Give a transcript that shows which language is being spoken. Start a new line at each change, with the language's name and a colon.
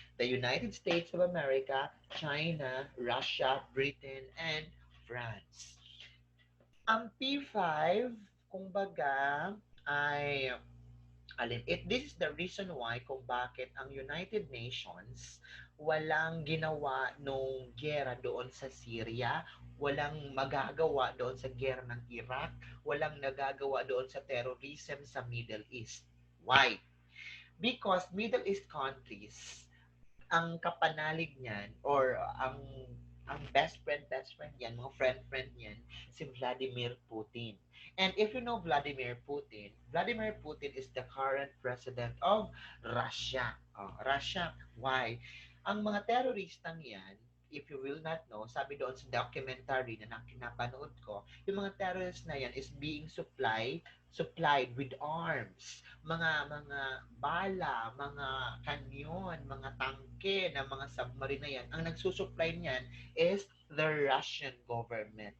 English: The United States of America, China, Russia, Britain, and France.
Filipino: Ang P5, kumbaga, ay
English: this is the reason why
Filipino: kung bakit ang United Nations walang ginawa nung gera doon sa Syria, walang magagawa doon sa gera ng Iraq, walang nagagawa doon sa terrorism sa Middle East.
English: Why? Because Middle East countries,
Filipino: ang kapanalig niyan
English: or ang best friend yan, mga friend yan, si Vladimir Putin. And if you know Vladimir Putin is the current president of Russia. Russia, why?
Filipino: Ang mga teroristang yan,
English: if you will not know,
Filipino: sabi doon sa documentary na napanood ko, yung mga terrorists na yan
English: is being supplied with arms,
Filipino: mga bala, mga kanyon, mga tangke na mga submarine na yan. Ang nagsusupply niyan
English: is the Russian government.